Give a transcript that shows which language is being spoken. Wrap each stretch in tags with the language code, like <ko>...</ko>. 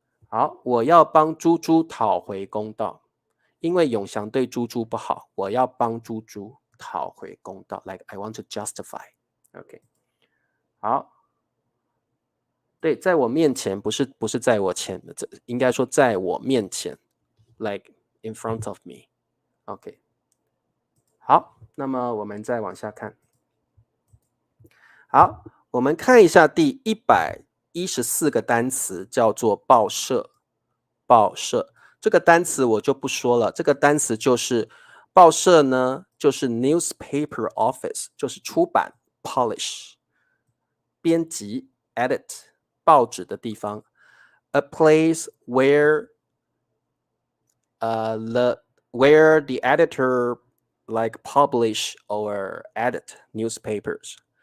<zh>好，我要帮猪猪讨回公道，因为永祥对猪猪不好，我要帮猪猪讨回公道。</zh> <en>Like I want to justify。</en> <zh>OK， 好，对，在我面前不是在我前，应该说在我面前，</zh> <en>like in front of me。</en> <zh>OK， 好，那么我们再往下看。好，我们看一下第114个单词，叫做报社。报社这个单词我就不说了，这个单词就是报社呢，就是 newspaper office， 就是出版 polish， 编辑 edit， 报纸的地方 ，</zh> <en>a place where where the editor like publish or edit newspapers。</en>